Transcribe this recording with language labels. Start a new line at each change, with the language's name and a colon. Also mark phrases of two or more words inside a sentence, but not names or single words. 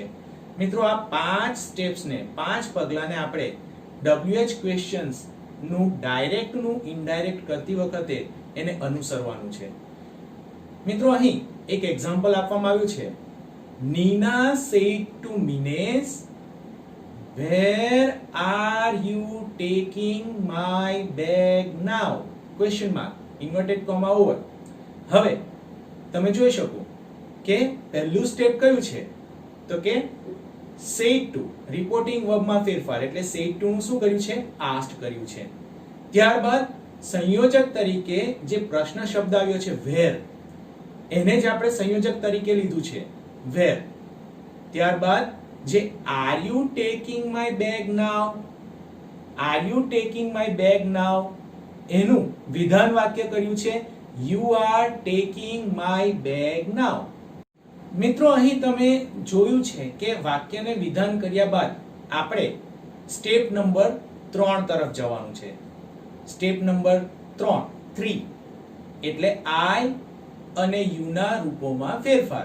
Gujarati: મિત્રો, આ 5 સ્ટેપ્સ ને 5 પગલાને આપણે
English: WH questions
Gujarati: નું ડાયરેક્ટ નું ઇનડાયરેક્ટ કરતી વખતે એને અનુસરવાનું છે. મિત્રો, અહીં એક એક્ઝામ્પલ આપવામાં આવ્યું છે.
English: Nina said to Minesh, Where are you taking my bag now? Question mark, inverted comma over.
Gujarati: હવે તમે જોઈ શકો કે પહેલું સ્ટેપ કયું છે તો કે
English: said to, reporting verb
Gujarati: ફેરફાર એટલે
English: said to
Gujarati: નું શું કર્યું છે, asked કર્યું છે. ત્યારબાદ સંયોજક તરીકે જે પ્રશ્ન શબ્દ આવ્યો છે where, એને જ આપણે સંયોજક તરીકે લીધું છે where. ત્યારબાદ જે
English: are you taking my bag now, are you taking my bag now,
Gujarati: એનું વિધાન વાક્ય કર્યું છે
English: you are taking my bag now.
Gujarati: મિત્રો, અહીં તમે જોયું છે કે વાક્યને વિધાન કર્યા બાદ આપણે સ્ટેપ નંબર 3 તરફ જવાનું છે. સ્ટેપ નંબર 3 એટલે I અને you ના રૂપોમાં ફેરફાર.